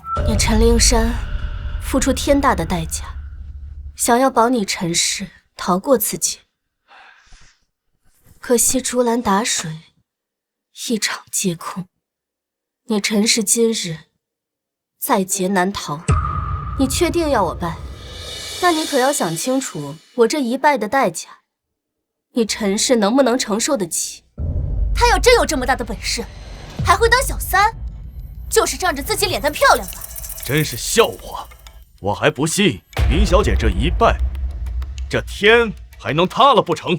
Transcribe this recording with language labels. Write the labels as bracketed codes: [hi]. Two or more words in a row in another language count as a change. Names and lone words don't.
[zh] 你陳令山付出天大的代價，想要保你陳氏逃過此劫，可惜竹籃打水，一場皆空。你陳氏今日在劫難逃，你確定要我拜？那你可要想清楚，我這一拜的代價，你陳氏能不能承受得起？他要真有這麼大的本事，還會當小三？就是仗着自己臉蛋漂亮吧？真是笑話！我還不信雲小姐這一拜，這天還能塌了不成？